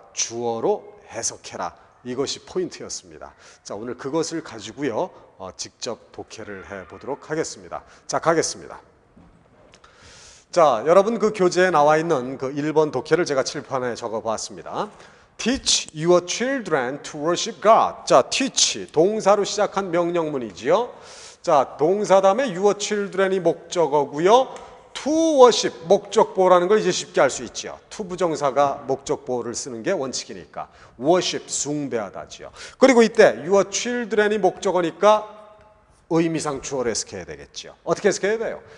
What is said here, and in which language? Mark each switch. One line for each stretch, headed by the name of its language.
Korean: 주어로 해석해라. 이것이 포인트였습니다. 자, 오늘 그것을 가지고요, 직접 독해를 해보도록 하겠습니다. 자, 가겠습니다. 자, 여러분 그 교재에 나와 있는 그 1번 독해를 제가 칠판에 적어봤습니다.
English: Teach your children to worship God.
Korean: 자, teach 동사로 시작한 명령문이지요. 자, 동사 다음에
English: your children
Korean: 이 목적어고요. to worship 목적보호라는 걸 이제 쉽게 알 수 있죠. to 부정사가 목적보호를 쓰는 게 원칙이니까 worship 숭배하다지요. 그리고 이때 your children이 목적어니까 의미상 주어로 해석해야 되겠죠. 어떻게 해석해야 돼요?